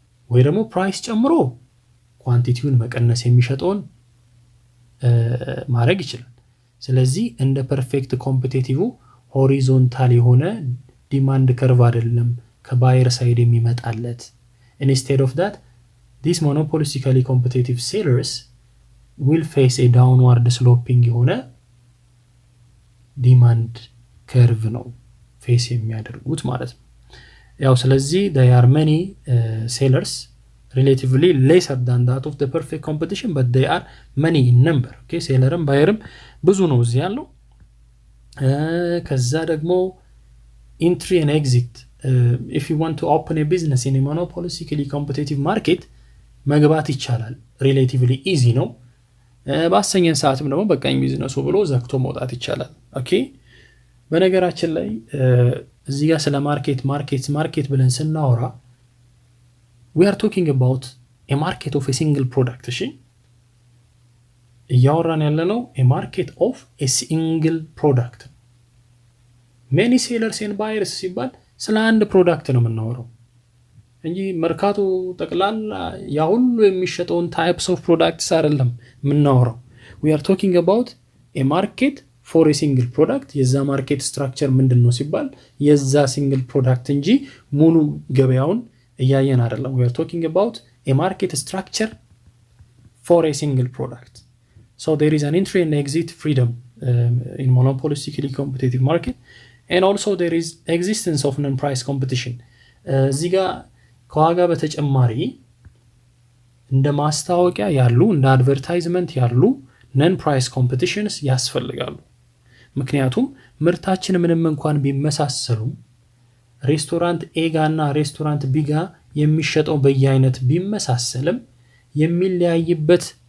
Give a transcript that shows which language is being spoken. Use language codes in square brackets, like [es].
[am] ወይ ደግሞ ፕራይስ ጨምሮ ኳንቲቲውን መቀነስ የሚሸጠውን ማድረግ ይችላል ስለዚህ እንደ ፐርፌክት ኮምፒቲቲቭ ሆሪዞንታል የሆነ ዲማንድ ከርቭ አይደለም ከባየር ሳይድ የሚመጣለት [en] instead of that these monopolistically competitive sellers will face a downward sloping [am] የሆነ ዲማንድ ከርቭ ነው ፌስ የሚያደርጉት ማለት ነው ያው ስለዚህ [en] there are many sellers relatively lesser than that of the perfect competition, but they are many in number. [am] Okay, ሴለርም ባየርም ብዙ ነው እዚህ ያለው። ከዛ ደግሞ [en] entry and exit. If you want to open a business in a monopolistically competitive market [am] መግባት ይቻላል፣ [en] relatively easy [am] ነው። በአሰኘን ሰዓትም ደግሞ በቃኝ ቢዝነሱ ብሎ ዘግቶ መውጣት ይቻላል። ኦኬ በነገራችን ላይ እዚህ ጋር ስለ ማርኬት ብለን ስናወራ [en] we are talking about a market of a single product. [am] እሺ እያወራን ያለነው [en] a market of a single product. many sellers and buyers [am] ሲባል ስለ አንድ ፕሮዳክት ነው የምናወራው እንጂ መርካቶ ጠቅላላ ያ ሁሉ የሚሸጠውን [en] types of products [am] አይደለም የምናወራው። [en] we are talking about a market for a single product. [am] የዛ ማርኬት ስትራክቸር ምንድነው ሲባል የዛ ሲንግል ፕሮዳክት እንጂ ሙሉ ገበያውን እያየን አይደለም። [en] we are talking about a market structure for a single product. So there is an entry and exit freedom in monopolistically competitive market, and also there is existence of non-price competition. [am] እዚህ ጋር ከዋጋ በተጨማሪ እንደ ማስታወቂያ ያሉ እንደ አድቨርታይዝመንት ያሉ [en] non-price competitions [am] ያስፈልጋሉ። ምክንያቱም ምርታችን ምንም እንኳን ቢመሳሰሉም ሬስቶራንት ኤ ጋና ሬስቶራንት ቢ ጋ የሚሸጠው በየአይነት ቢመሳሰልም የሚለያይበት